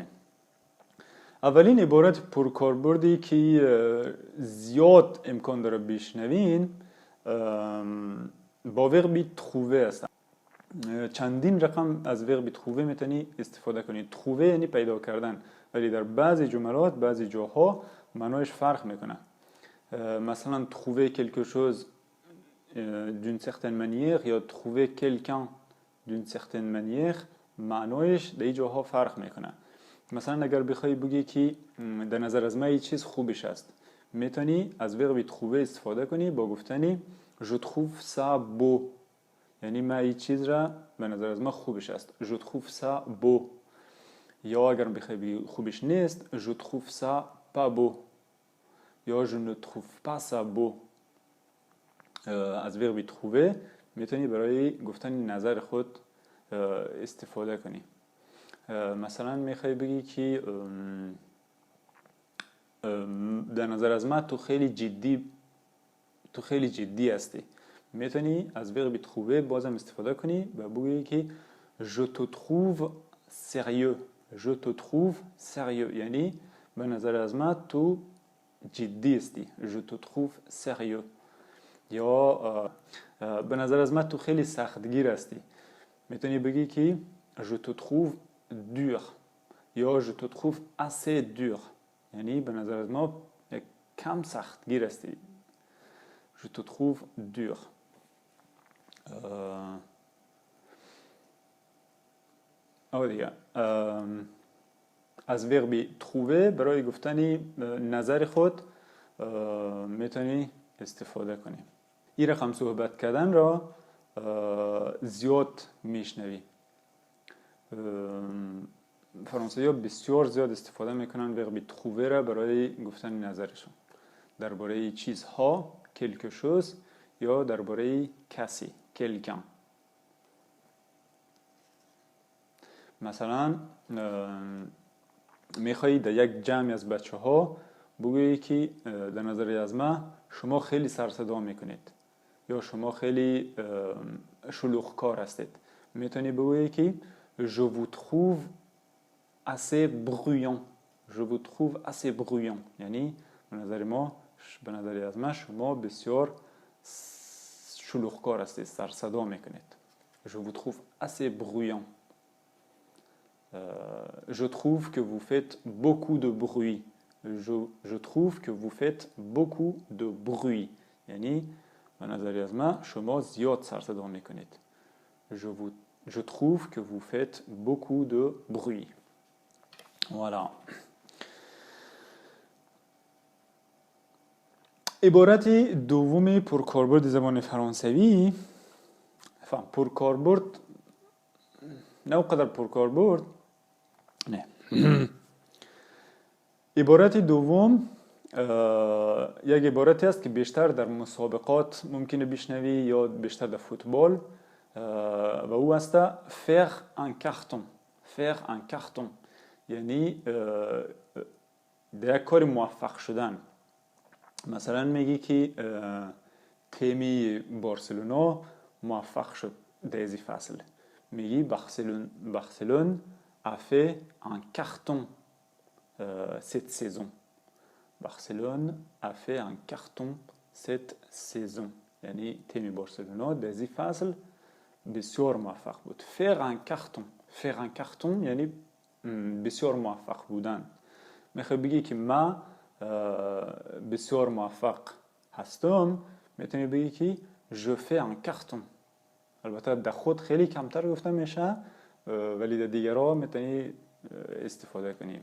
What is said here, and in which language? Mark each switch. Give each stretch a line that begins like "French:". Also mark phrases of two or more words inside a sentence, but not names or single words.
Persian: اولین عبارت پر کاربردی که زیاد امکان داره بشنوین با ورب trouver است. چندین رقم از ورب trouver میتونی استفاده کنید. trouver یعنی پیدا کردن، ولی در بعضی جملات بعضی جاها معنایش فرق میکنه. مثلا
French: trouver quelque chose d'une certaine manière
Persian: یا
French: trouver quelqu'un d'une certaine manière
Persian: معنایش در این جاها فرق میکنه. مثلا اگر بخوای بگی که در نظر از من این چیز خوبش است، میتونی از ورب trouver استفاده کنی با گفتنی
French: je trouve ça beau،
Persian: یعنی من این چیز را به نظر از من خوبش است.
French: je trouve ça beau.
Persian: یا اگر بخوای بگی خوبش نیست
French: je trouve ça pas beau
Persian: یا
French: je ne trouve pas ça beau.
Persian: از ورب trouver میتونی برای گفتن نظر خود استفاده کنی. مثلا میخوای بگی که در نظر از من تو خیلی جدی هستی، میتونی از ورب trouver بازم استفاده کنی و بگی که
French: je te trouve sérieux. je te trouve sérieux
Persian: یعنی به نظر از من تو جدی هستی.
French: je te trouve sérieux.
Persian: یا به نظر از من تو خیلی سختگیر هستی، میتونی بگی که
French: je te trouve dur
Persian: یا
French: je te trouve assez dur
Persian: یعنی به نظر از ما کم سختگیر هستی.
French: je te trouve dur.
Persian: دیگه از ورب trouver برای گفتن نظر خود میتونی استفاده کنی. این رقم صحبت کردن را زیاد میشنوی. فرانسوی ها بسیار زیاد استفاده میکنن ورب trouver را برای گفتن نظرشون درباره چیزها
French: quelque chose
Persian: یا درباره کسی quelqu'un. مثلا میخوایی در یک جمعی از بچه ها بگویی که در نظر از من شما خیلی سر صدا میکنید یا شما خیلی شلوغ‌کار هستید، میتونی بگویی که
French: je vous trouve assez bruyant. je vous trouve assez bruyant
Persian: یعنی به نظر از من شما بسیار شلوغ‌کار هستید، سر صدا میکنید.
French: je vous trouve assez bruyant. je trouve que vous faites beaucoup de bruit. je trouve que vous faites beaucoup de bruit
Persian: یعنی به نظر از من شما زیاد سر صدا میکنید.
French: je trouve que vous faites beaucoup de bruit. voilà.
Persian: عبارت دوم پرکاربرد زبان فرانسوی، پرکاربرد نه اونقدر پرکاربرد نه. عبارت دوم یک عبارتی است که بیشتر در مسابقات ممکنه بشنوی یا بیشتر در فوتبال و او است
French: faire un carton. faire un carton
Persian: یعنی در یک کار موفق شدن. مثلا میگی که تیمی بارسلونا موفق شد در این فصل، میگی
French: Barcelone a fait un carton cette saison. Barcelone a fait un carton cette saison
Persian: یعنی تیم بارسلونا در این فصل بسیار موفق بود.
French: faire un carton
Persian: یعنی بسیار موفق بودن. میخوای بگی که من بسیار موفق هستم، میتونی بگی که
French: je fais un carton.
Persian: البته در خود خیلی کمتر گفته میشه ولی در دیگرها میتونی استفاده کنی.